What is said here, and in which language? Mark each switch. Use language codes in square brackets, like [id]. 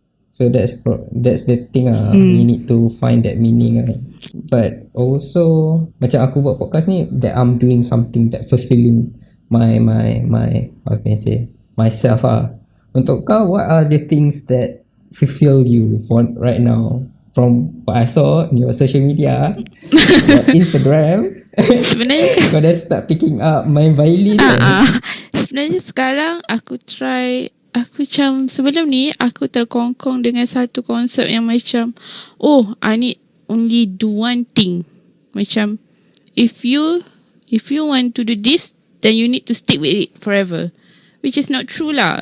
[en] So that's the thing you need to find that meaning But also [ms] macam aku buat podcast ni, [en] that I'm doing something that fulfilling my how can I say, myself [ms] Untuk kau, [en] what are the things that fulfill you for right now? From what I saw in your social media, your Instagram, [ms] Sebenarnya kau dah [en] start picking up [ms] main violin sebenarnya sekarang aku macam sebelum ni aku terkongkong dengan satu konsep yang macam, [en] I need only do one thing. [ms] Macam [en] if you want to do this, then you need to stick with it forever, which is not true lah.